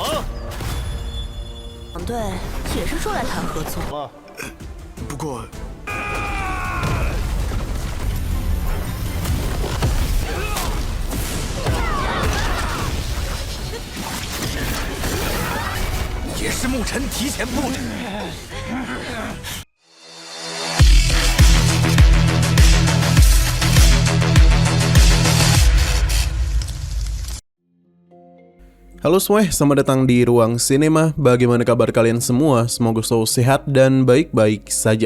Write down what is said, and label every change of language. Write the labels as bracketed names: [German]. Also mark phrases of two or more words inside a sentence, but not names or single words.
[Chinese] 党队也是说来谈合作。不过，也是牧尘提前布置。 [Indonesian] Halo semuanya, selamat datang di Ruang Sinema. Bagaimana kabar kalian semua? Semoga selalu sehat dan baik-baik saja.